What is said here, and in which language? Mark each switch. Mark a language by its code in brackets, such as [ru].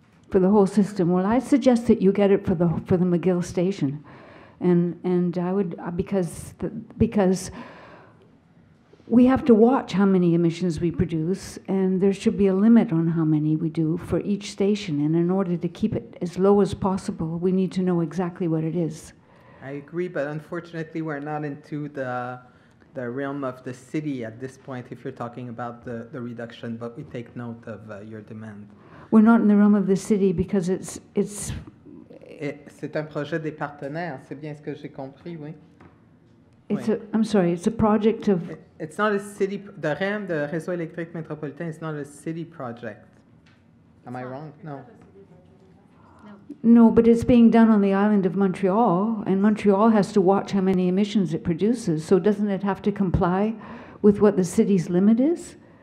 [en] For the whole system. Well, I suggest that you get it for the McGill station, and I would because we have to watch how many emissions we produce, and there should be a limit on how many we do for each station. And in order to keep it as low as possible, we need to know exactly what it is. I agree, but unfortunately, we're not into the realm of the city at this point if you're talking about the reduction, but we take note of your demand. We're not in the realm of the city because [fr] C'est un projet des partenaires, c'est bien ce que j'ai compris, oui. [en] I'm sorry, it's a project of... It's not a city, the REM, the Réseau électrique métropolitain, is not a city project. Am I wrong? No. No, but it's being done on the island of Montreal, and Montreal has to watch how many emissions it produces, so doesn't it have to comply with what the city's limit is?